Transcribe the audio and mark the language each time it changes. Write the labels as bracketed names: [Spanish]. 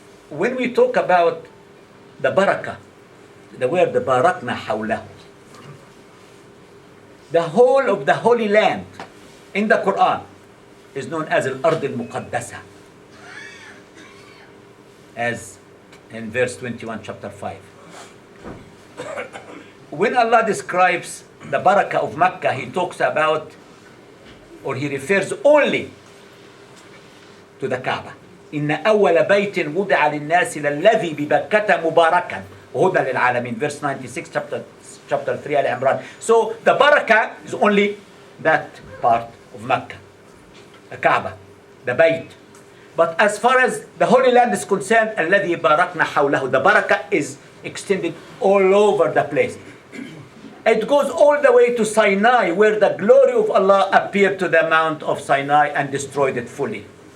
[English] When we talk about the barakah, the word the barakna hawlahu, the whole of the Holy Land in the Quran is known as al-Ard al-Muqaddasa, as in verse 21, chapter 5. When Allah describes the barakah of Mecca, He talks about, or He refers only to the Kaaba. [Arabic] إن أول بيت وضع للناس للذي ببكة مباركا وهدى للعالمين, [English] verse 96, chapter 3, Al Imran. So the barakah is only that part of Mecca, the Kaaba, the Bayt. But as far as the Holy Land is concerned, [Arabic] الذي باركنا حوله, [English] the barakah is extended all over the place. It goes all the way to Sinai, where the glory of Allah appeared to the Mount of Sinai and destroyed it fully.